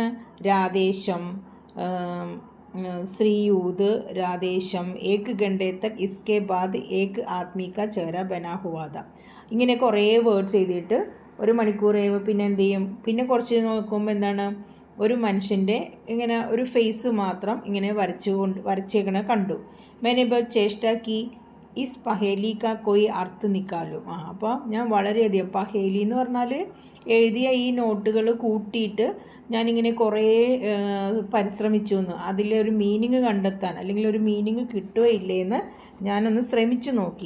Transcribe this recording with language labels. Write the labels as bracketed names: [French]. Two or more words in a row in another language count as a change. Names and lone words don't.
[Hindi] राधेश्याम, श्रीयूत, राधेश्याम, एक घंटे तक इसके बाद एक आदमी का चेहरा बना हुआ था. [Malayalam] ഇങ്ങനെ കുറേ വേർഡ്സ് എഴുതിയിട്ട് 1 മണിക്കൂർ കഴിയുമ്പോൾ പിന്നെ എന്ത് ചെയ്യും? പിന്നെ കുറച്ച് നോക്കുമ്പോൾ എന്താണ്? ഒരു മനുഷ്യൻ്റെ ഇങ്ങനെ ഒരു ഫേസ് മാത്രം ഇങ്ങനെ വരച്ചേക്കണ കണ്ടു. [Hindi] मैंने बहुत चेष्टा की इस पहेली का कोई अर्थ निकालो. [Malayalam] അപ്പോൾ ഞാൻ വളരെയധികം, പഹേലി എന്ന് പറഞ്ഞാൽ എഴുതിയ ഈ നോട്ടുകൾ കൂട്ടിയിട്ട് ഞാനിങ്ങനെ കുറേ പരിശ്രമിച്ചു എന്ന്, അതിലൊരു മീനിങ് കണ്ടെത്താൻ, അല്ലെങ്കിൽ ഒരു മീനിങ് കിട്ടുകയോ ഇല്ലേന്ന് ഞാനൊന്ന് ശ്രമിച്ചു നോക്കി.